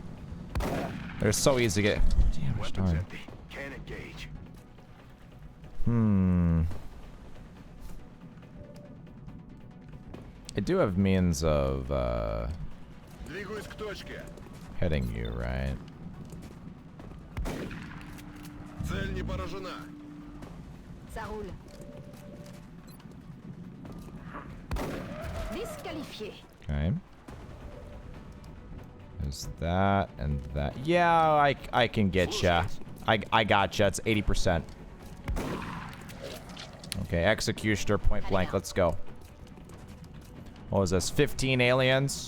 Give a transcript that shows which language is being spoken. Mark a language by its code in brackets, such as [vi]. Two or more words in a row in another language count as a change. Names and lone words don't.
[en] They're so easy to get... Damn, darn. Can't engage. I do have means of hitting you, right? [ru] Цель не поражена. [fr] Ça roule. Disqualifié. [en] Okay. There's that and that. Yeah, I can get ya. I gotcha. It's 80%. Okay, executioner point blank. Let's go. What was this? 15 aliens.